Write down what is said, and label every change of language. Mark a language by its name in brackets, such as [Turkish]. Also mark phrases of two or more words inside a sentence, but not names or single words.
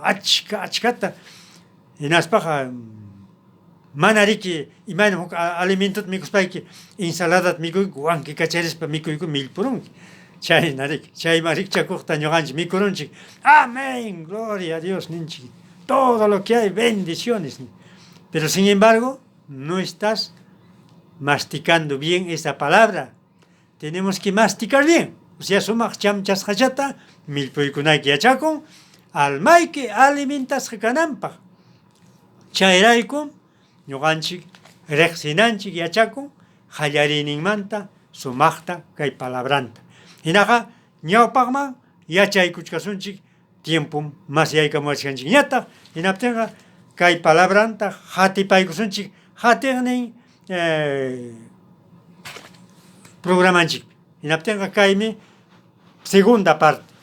[Quechua] achkata hinaspaqa mana riki imaynam huk alimentuta mikuspayki ensaladata mikuyku wanki kacharispa mikuyku millpurunki chayna riki chayman rikchakuqta ñuqanchik mikurunchik [Spanish] amén gloria a Dios [Quechua] ninchik [Spanish] todo lo que hay bendiciones pero sin embargo no estás masticando bien esa palabra. Tenemos que masticar bien. O sea, [Quechua] sumaq chamchasqallata millpuykunayki yachakun almayki alimentasqa kananpaq. Chayrayku ñuqanchik riqsinanchik yachakun qallariyninmanta sumaqta kay palabranta. Hinaqa ñawpaqman yachaykuchkasunchik [Spanish] tiempo mas [Quechua] yaykamuchkanchik ñataq hinaptinqa kay palabranta hatipaykusunchik hatiqnin programanchik hinaptinqa kaymi [Spanish] segunda parte